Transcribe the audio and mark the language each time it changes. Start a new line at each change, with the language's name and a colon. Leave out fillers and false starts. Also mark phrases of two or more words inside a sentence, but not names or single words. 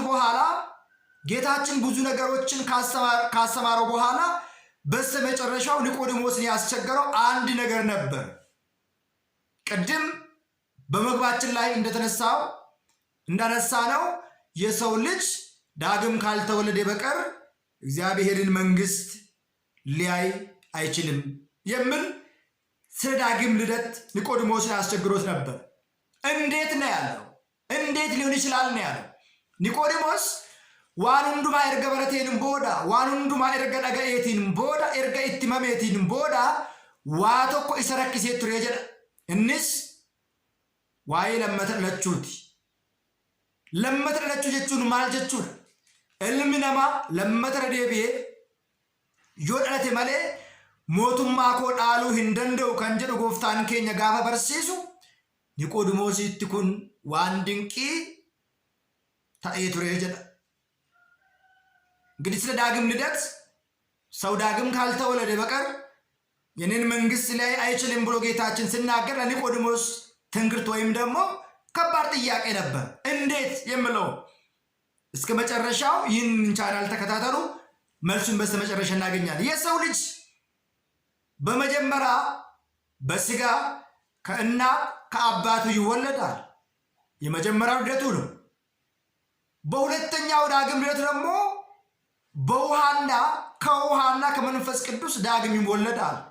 Amharic: በኋላ ጌታችን ብዙ ነገሮችን ካስተማረው በኋላ በስተመጨረሻው ኒቆዲሞስን ያስቸገረው አንድ ነገር ነበር። ቅድም በመግባችን ላይ እንዳነሳነው የሰው ልጅ ዳግም ካልተወለደ በቀር እግዚአብሔርን መንግስት ሊያይ አይችልም የሚል ስለ ዳግም ልደት ኒቆዲሞስን ያስቸግሮት ነበር። እንዴት ነው ያለው? እንዴት ሊሆን ይችላል ነው ያለው።
Oromo: ኒቆዲሞስ waan hundumaa erga barateen booda waan hundumaa erga dhaga'eetiin booda erga itti himameetiin booda waa tokko isa rakkisee ture jedha. Innis waa'ee lammata dhalachuuti. Lammata dhalachuu jechuun maal jechuudha? Ilmi namaa lammata deebi'ee yoo dhalate malee mootummaa koo dhaaluu hin danda'u kan jedhu gooftaan keenya gaafa barsiisu Niqoodimoositti kun waan dinqii ta'ee ture jedha.
Amharic: እንግዲህ ስለ ዳግም ልደት ሰው ዳግም ካልተወለደ በቀር የኔን መንግስት ላይ አይችልም ብሎ ጌታችን ሲናገር ለኒቆዲሞስ ትንግርት ወይም ደግሞ ከባድ ጥያቄ ነበር። እንዴት የሚለው እስከ መጨረሻው ይህን ቻናል ተከታተሉ፣ መልሱን በስተመጨረሻ እናገኛለን። የሰው ልጅ በመጀመሪያ በስጋ ከእናት ከአባቱ ይወለዳል። የመጀመሪያው ልደቱ ነው። በሁለተኛው ዳግም ልደት ደግሞ በውሃና ከውሃና ከመንፈስ ቅዱስ ዳግም ይወለዳል።